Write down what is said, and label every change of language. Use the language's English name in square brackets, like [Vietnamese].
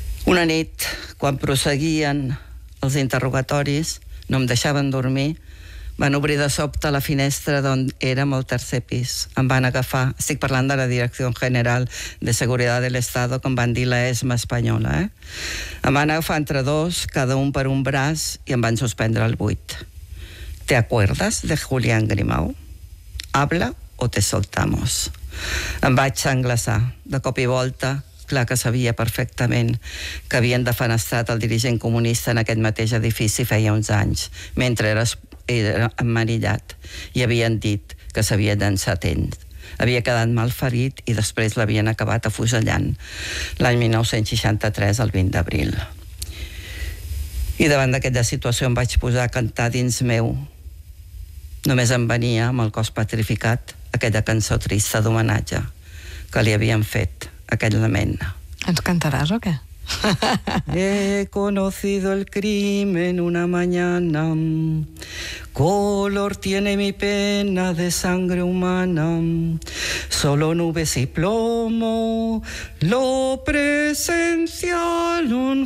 [Catalan] Una nit, quan proseguien els interrogatoris, no em deixaven dormir, van obrir de sobte la finestra d'on érem al tercer pis. Em van agafar, estic parlant de la Direcció General de Seguretat de l'Estat, com van dir la ESMA espanyola, eh? Em van agafar entre dos, cada un per un braç, i em van suspendre al buit. [Spanish] ¿Te acuerdas de Julián Grimau? Habla o te soltamos. [Catalan] Em vaig englaçar, de cop i volta, clar que sabia perfectament que havien defenestrat el dirigent comunista en aquest mateix edifici feia uns anys, mentre era emmanillat, i havien dit que s'havia llançat ell. Havia quedat mal ferit i després l'havien acabat afusellant l'any 1963, el 20 d'abril. I davant d'aquesta situació em vaig posar a cantar dins meu. Només em venia, amb el cos petrificat, aquella cançó trista d'homenatge que li havien fet aquell lament. Ens cantaràs o què? [Spanish] He conocido el crimen una mañana. Color tiene mi pena de sangre humana. Solo nubes y plomo lo presenciaron.